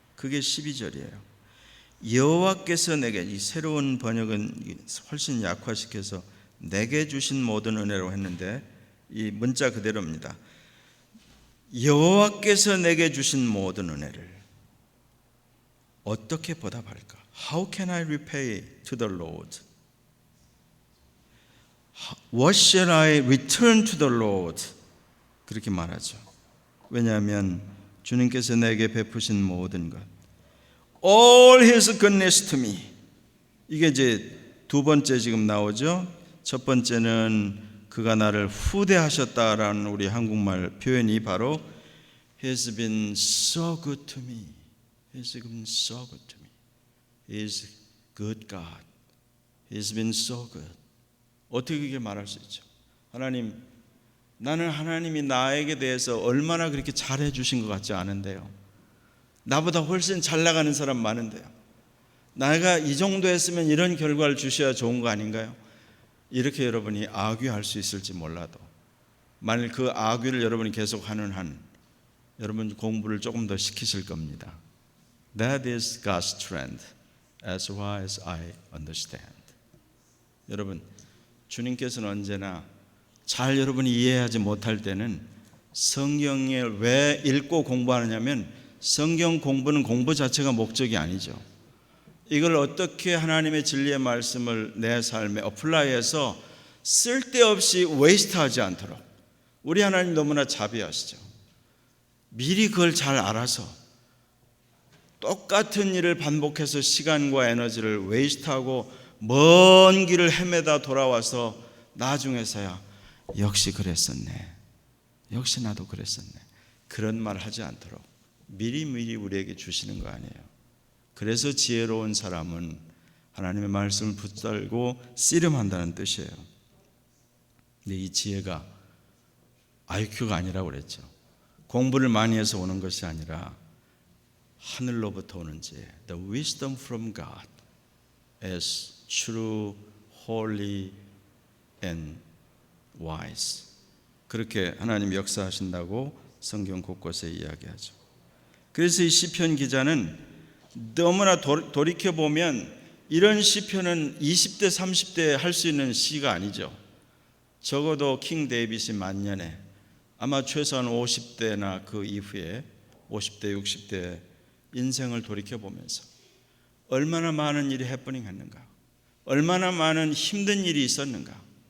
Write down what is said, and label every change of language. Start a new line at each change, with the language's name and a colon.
Korean: 그게 12절이에요. 여호와께서 내게, 이 새로운 번역은 훨씬 약화시켜서 내게 주신 모든 은혜로 했는데 이 문자 그대로입니다. 여호와께서 내게 주신 모든 은혜를 어떻게 보답할까?
English: How can I repay to the Lord? What shall I return to the Lord?
Korean: 그렇게 말하죠. 왜냐하면 주님께서 내게 베푸신 모든 것,
English: all His goodness to me.
Korean: 이게 이제 두 번째 지금 나오죠. 첫 번째는 그가 나를 후대하셨다라는 우리 한국말 표현이 바로
English: He's been so good to me. He's been so good to me. He's good God. He's been so good.
Korean: 어떻게 그렇게 말할 수 있죠? 하나님, 나는 하나님이 나에게 대해서 얼마나 그렇게 잘해 주신 것 같지 않은데요. 나보다 훨씬 잘 나가는 사람 많은데요. 내가 이 정도 했으면 이런 결과를 주셔야 좋은 거 아닌가요? 이렇게 여러분이 아귀할 수 있을지 몰라도 만일 그 아귀를 여러분이 계속하는 한 여러분 공부를 조금 더 시키실 겁니다.
English: That is God's strength as far as I understand.
Korean: 여러분 주님께서는 언제나 잘 여러분이 이해하지 못할 때는 성경을 왜 읽고 공부하느냐면 성경 공부는 공부 자체가 목적이 아니죠. 이걸 어떻게 하나님의 진리의 말씀을 내 삶에 어플라이해서 쓸데없이 웨이스트하지 않도록 우리 하나님 너무나 자비하시죠. 미리 그걸 잘 알아서 똑같은 일을 반복해서 시간과 에너지를 웨이스트하고 먼 길을 헤매다 돌아와서 나중에서야 역시 그랬었네. 역시 나도 그랬었네. 그런 말 하지 않도록 미리미리 우리에게 주시는 거 아니에요. 그래서 지혜로운 사람은 하나님의 말씀을 붙들고 씨름한다는 뜻이에요. 근데 이 지혜가 IQ가 아니라고 그랬죠. 공부를 많이 해서 오는 것이 아니라 하늘로부터 오는 지혜.
English: The wisdom from God is true, holy and wise.
Korean: 그렇게 하나님 역사하신다고 성경 곳곳에 이야기하죠. 그래서 이 시편 기자는 너무나 돌이켜보면 이런 시편은 20대 30대에 할 수 있는 시가 아니죠. 적어도 킹 데이빗이 만년에 아마 최소한 50대나 그 이후에 50대 60대 인생을 돌이켜보면서 얼마나 많은 일이 해프닝했는가, 얼마나 많은 힘든 일이 있었는가.